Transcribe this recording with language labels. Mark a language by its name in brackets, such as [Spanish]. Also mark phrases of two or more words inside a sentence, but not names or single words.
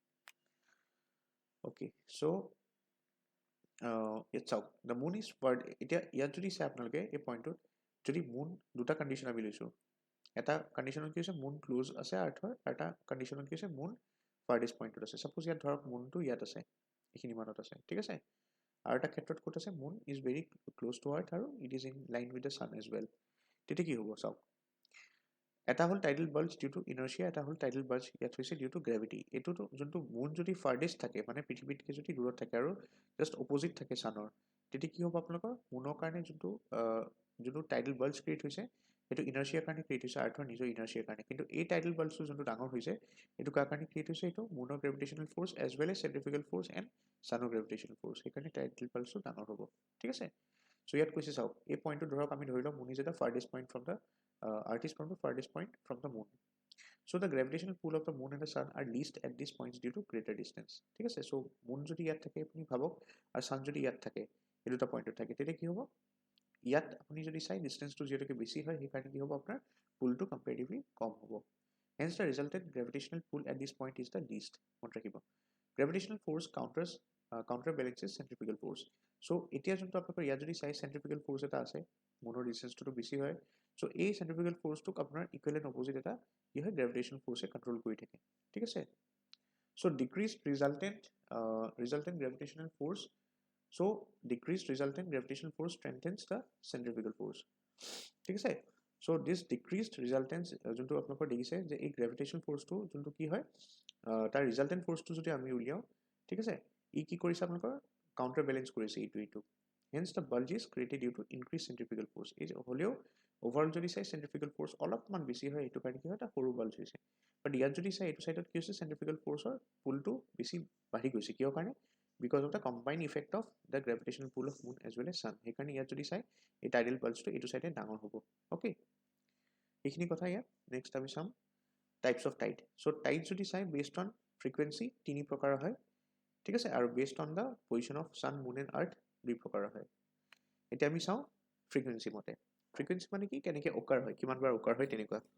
[Assamese] অ'কে চ' ইয়াত চাওক [English] the moon is part [Assamese] এতিয়া ইয়াত যদি চাই আপোনালোকে এই পইণ্টটোত যদি মুন দুটা কণ্ডিশ্যন আমি লৈছোঁ এটা কণ্ডিশ্যনত কি হৈছে মুন ক্লোজ আছে আৰ্থৰ আৰু এটা কণ্ডিশ্যনত কি হৈছে মুন ফাৰ্ডেষ্ট পইণ্টত আছে ছাপ'জ ইয়াত ধৰক মুনটো ইয়াত আছে এইখিনি মানত আছে ঠিক আছে আৰু এটা ক্ষেত্ৰত ক'ত আছে [English] moon is very close to earth and it is in line with the sun as well [Assamese] তেতিয়া কি হ'ব চাওক এটা হ'ল [English] tidal bulge due to inertia [Assamese] এটা হ'ল [English] tidal bulge [Assamese] ইয়াত হৈছে [English] due to gravity [Assamese] এইটোতো যোনটো মুন যদি ফাৰ্ডেষ্ট থাকে মানে পৃথিৱীতকৈ যদি দূৰত থাকে আৰু [English] just opposite [Assamese] থাকে ছানৰ তেতিয়া কি হ'ব আপোনালোকৰ মুনৰ কাৰণে যোনটো [English] tidal bulge [Assamese] ক্ৰিয়েট হৈছে সেইটো ইনাৰ্চিয়াৰ কাৰণে ক্ৰিয়েট হৈছে আৰ্থৰ নিজৰ ইনাৰ্চিয়াৰ কাৰণে কিন্তু এই টাইডেল বাল্জটো যোনটো ডাঙৰ হৈছে এইটো কাৰ কাৰণে ক্ৰিয়েট হৈছে এইটো [English] moon's gravitational force as well as centrifugal force and sun's gravitational force [Assamese] সেইকাৰণে টাইডেল বাল্জটো ডাঙৰ হ'ব ঠিক আছে চ' ইয়াত কৈছে চাওক এই পইণ্টটো ধৰক আমি ধৰি লওক মুন [English] is the farthest point from the earth is from the farthest point from the moon so the gravitational pull of the moon and the sun are least at these points due to greater distance [Assamese] ঠিক আছে [English] so moon [Assamese] যদি ইয়াত থাকে আপুনি ভাবক আৰু [English] sun [Assamese] যদি ইয়াত থাকে এই দুটা পইণ্টত থাকে তেতিয়া কি হ'ব ইয়াত আপুনি যদি চাই ডিষ্টেন্সটো যিহেতুকে বেছি হয় সেইকাৰণে কি হ'ব আপোনাৰ পুলটো কম্পেৰিটিভলি কম হ'ব [English] hence the resultant gravitational pull at this point is the least [Assamese] মনত ৰাখিব [English] gravitational force counterbalances centrifugal force so [Assamese] এতিয়া যোনটো আপোনালোকৰ ইয়াত যদি চাই [English] centrifugal force [Assamese] এটা আছে মুনৰ ডিষ্টেন্সটো বেছি হয় চ' এই [English] centrifugal force [Assamese] আপোনাৰ [English] equivalent opposite [Assamese] এটা কি হয় [English] gravitation force control [Assamese] কৰি থাকে ঠিক আছে [English] so decrease resultant gravitational force so decrease resultant gravitational force strengthens the centrifugal force [Assamese] ঠিক আছে [English] so this decrease resultance [Assamese] যোনটো আপোনালোকৰ দেখিছে যে এই গ্ৰেভিটেশ্যন ফ'ৰ্চটো যোনটো কি হয় তাৰ ৰিজাল্টেণ্ট ফ'ৰ্চটো যদি আমি উলিয়াওঁ ঠিক আছে ই কি কৰিছে আপোনালোকৰ [English] counter balance [Assamese] কৰিছে এইটো [English] hence the bulge is created due to increased centrifugal force [Assamese] এই হ'লেও ওভাৰঅল যদি চাই [English] centrifugal force [Assamese] অলপমান বেছি হয় এইটো কাৰণে কি হয় এটা সৰু বাল্জ হৈছে বাট ইয়াত যদি চাই এইটো চাইডত কি হৈছে চেণ্ট্ৰিফিকেল ফ'ৰ্চৰ পুলটো বেছি বাঢ়ি গৈছে কিয় কাৰণে [English] because of the combine effect of the gravitational pull of moon as well as sun [Assamese] সেইকাৰণে ইয়াত যদি চাই এই টাইডেল বাল্জটো এইটো চাইডে ডাঙৰ হ'ব অ'কে এইখিনি কথা ইয়াত নেক্সট আমি চাম [English] types of tide so tide [Assamese] যদি চাই [English] based on frequency [Assamese] তিনি প্ৰকাৰৰ হয় ঠিক আছে আৰু [English] based on the position of sun moon and earth [Assamese] দুই প্ৰকাৰৰ হয় এতিয়া আমি চাওঁ ফ্ৰিকুৱেঞ্চি মতে ফ্ৰিকুৱেঞ্চি মানে কি কেনেকৈ অকাৰ হয় কিমানবাৰ অকাৰ হয় তেনেকুৱা